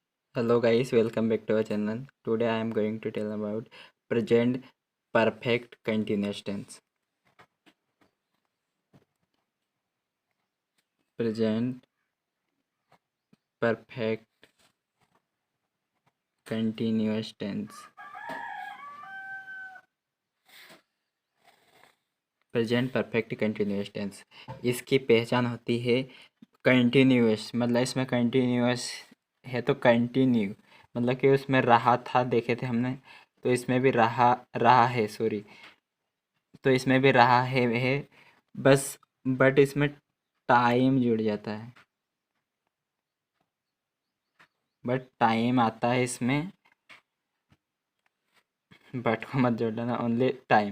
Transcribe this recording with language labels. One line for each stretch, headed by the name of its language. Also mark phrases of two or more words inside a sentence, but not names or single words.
English: Hello guys, welcome back to our channel. Today I am going to tell about present perfect continuous tense. Present perfect continuous tense. present perfect continuous tense
Hindi: इसकी पहचान होती है कंटिन्यूस, मतलब इसमें कंटिन्यूस है तो कंटिन्यू, मतलब कि उसमें रहा था, देखे थे हमने, तो इसमें भी रहा रहा है, सॉरी, तो इसमें भी रहा है बस, बट इसमें टाइम जुड़ जाता है, बट टाइम आता है इसमें, बट को मत जोड़ लेना,
English: only time.